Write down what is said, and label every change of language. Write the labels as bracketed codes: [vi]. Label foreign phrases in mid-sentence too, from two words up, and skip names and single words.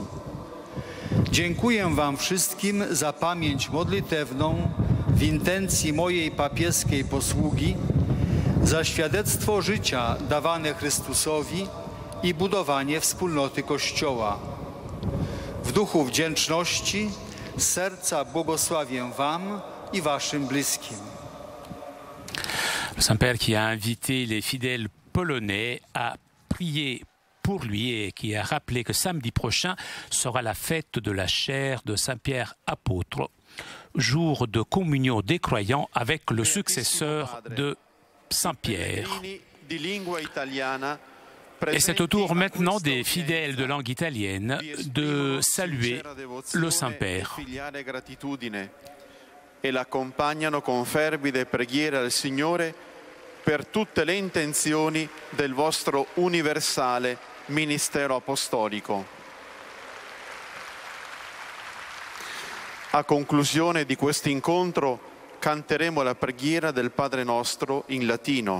[pl] Dziękuję Wam wszystkim za pamięć modlitewną w intencji mojej papieskiej posługi, za świadectwo życia dawane Chrystusowi i budowanie wspólnoty Kościoła. W duchu wdzięczności z serca błogosławię Wam i Waszym bliskim. [fr] Le Saint-Père qui a invité les fidèles polonais à prier pour lui et qui a rappelé que samedi prochain sera la fête de la chaire de Saint-Pierre apôtre, jour de communion des croyants avec le successeur de Saint-Pierre. Et c'est au tour maintenant des fidèles de langue italienne de saluer le Saint-Père. [it] E l'accompagnano con fervide preghiere al Signore per tutte le intenzioni del vostro universale ministero apostolico. A conclusione di questo incontro canteremo la preghiera del Padre Nostro in latino.